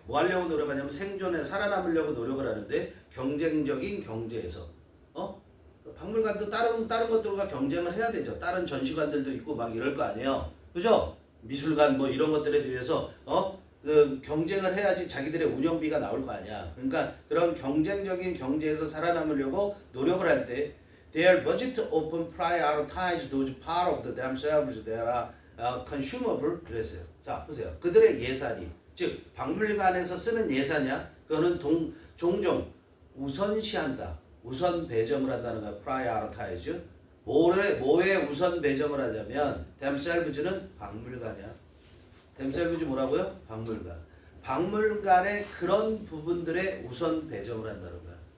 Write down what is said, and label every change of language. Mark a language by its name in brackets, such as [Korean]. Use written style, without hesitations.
[Korean] 뭐 하려고 노력하냐면 생존에 살아남으려고 노력을 하는데, 경쟁적인 경제에서 박물관도 다른 것들과 경쟁을 해야 되죠. 다른 전시관들도 있고 막 이럴 거 아니에요. 그죠? 미술관 이런 것들에 대해서 경쟁을 해야지 자기들의 운영비가 나올 거 아니야. 그러니까 그런 경쟁적인 경제에서 살아남으려고 노력을 할 때 [English] their budget often prioritize those part of themselves that are consumable [Korean] 그랬어요. 자, 보세요. 그들의 예산이, 즉 박물관에서 쓰는 예산이야. 그거는 종종 우선시한다. 우선 배정을 한다는 거야. [English] prioritize. [Korean] 뭐에 우선 배정을 하냐면 themselves는 박물관이야. themselves 뭐라고요? 박물관. 박물관의 그런 부분들에 우선 배정을 한다는 거야.